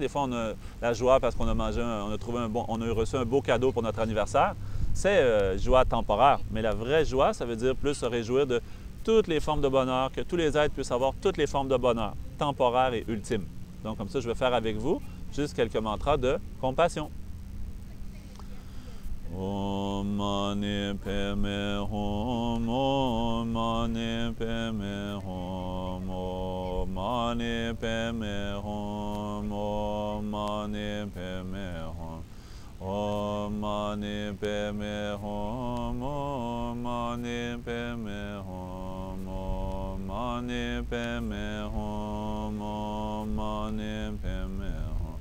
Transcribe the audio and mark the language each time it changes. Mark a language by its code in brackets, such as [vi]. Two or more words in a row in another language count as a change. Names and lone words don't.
[fr] Des fois, on a la joie parce qu'on a mangé, on a reçu un beau cadeau pour notre anniversaire. C'est joie temporaire. Mais la vraie joie, ça veut dire plus se réjouir de toutes les formes de bonheur, que tous les êtres puissent avoir toutes les formes de bonheur, temporaire et ultime. Donc, comme ça, je vais faire avec vous juste quelques mantras de compassion. [sa] Om Mani Padme Hum, Om Mani Padme Hum, Om Mani Padme Hum, Om Mani Padme Hum, Om Mani Padme Hum, Om Mani Padme Hum, Om Mani Padme Hum, Om Mani Padme Hum.